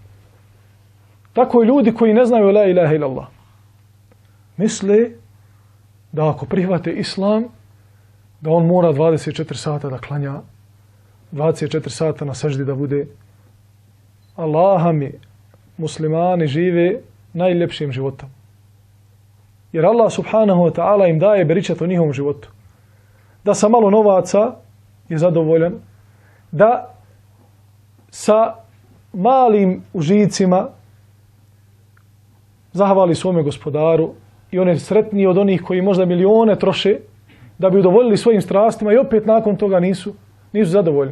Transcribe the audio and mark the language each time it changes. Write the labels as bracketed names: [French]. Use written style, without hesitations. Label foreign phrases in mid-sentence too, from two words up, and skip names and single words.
[Bosnian] Tako i ljudi koji ne znaju [Arabic] لا إله إلا الله [Bosnian] misle da ako prihvate islam, da on mora 24 sata da klanja, 24 sata na seždi da bude. Allaha mi, muslimani žive najljepšim životom. Jer Allah [Arabic] سبحانه وتعالى [Bosnian] im daje beričat o njihovom životu. Da sa malo novaca je zadovoljan, da sa malim užicima zahvali svome gospodaru i on je sretniji od onih koji možda milione troše da bi udovoljili svojim strastima i opet nakon toga nisu zadovoljni.